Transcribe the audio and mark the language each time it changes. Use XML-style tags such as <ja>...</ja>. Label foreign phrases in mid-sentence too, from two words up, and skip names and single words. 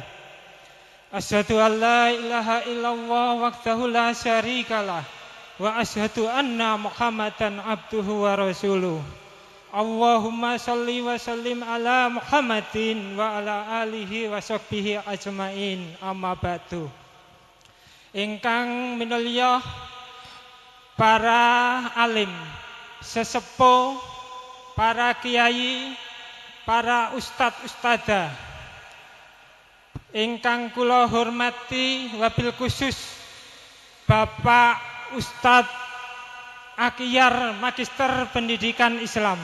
<ar>أشهد أن لا إله إلا الله وحده لا شريك له وأشهد أن محمدا عبده ورسوله. اللهم صل وسلم على محمد وعلى آله وصحبه أجمعين. أما بعد.</ar> <jv>Ingkang minulya para alim, sesepuh, para kiai, para ustad-ustadzah ingkang kula hormati</jv> <ar>وبالخصوص</ar> <jv>Bapak Ustadz Akhyar Magister Pendidikan Islam.</jv>